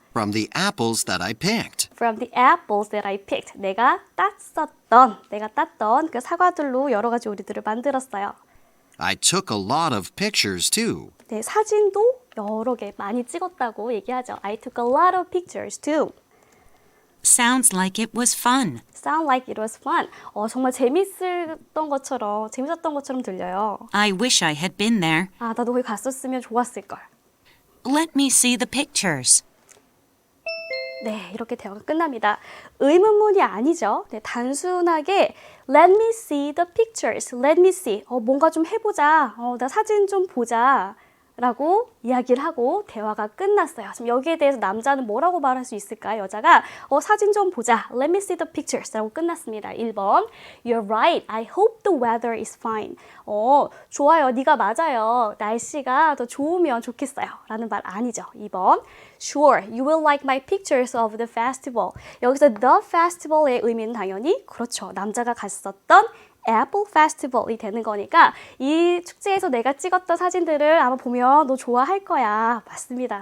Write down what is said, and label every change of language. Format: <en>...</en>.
<en>From the apples that I picked. From the apples that I picked.</en> <ko>내가 땄던 그 사과들로 여러 가지 요리들을 만들었어요.</ko> <en>I took a lot of pictures too.</en> <ko>네, 사진도 여러 개 많이 찍었다고 얘기하죠.</ko> <en>I took a lot of pictures too. Sounds like it was fun. Sound like it was fun.</en> <ko>정말 재밌었던 것처럼 들려요.</ko> <en>I wish I had been there.</en> <ko>나도 거기 갔었으면 좋았을걸.</ko> <en>Let me see the pictures.</en> <ko>네, 이렇게 대화가 끝납니다. 의문문이 아니죠. 네, 단순하게</ko> <en>Let me see the pictures. Let me see.</en> <ko>뭔가 좀 해보자. 나 사진 좀 보자. 라고 이야기를 하고 대화가 끝났어요. 지금 여기에 대해서 남자는 뭐라고 말할 수 있을까요? 여자가 사진 좀 보자.</ko> <en>Let me see the pictures</en> <ko>라고 끝났습니다. 1번</ko> <en>You're right. I hope the weather is fine.</en> <ko>좋아요. 네가 맞아요. 날씨가 더 좋으면 좋겠어요. 라는 말 아니죠. 2번</ko> <en>Sure. You will like my pictures of the festival.</en> <ko>여기서 the festival의 의미는 당연히 그렇죠. 남자가 갔었던 Apple Festival이 되는 거니까 이 축제에서 내가 찍었던 사진들을 아마 보면 너 좋아할 거야. 맞습니다.</ko>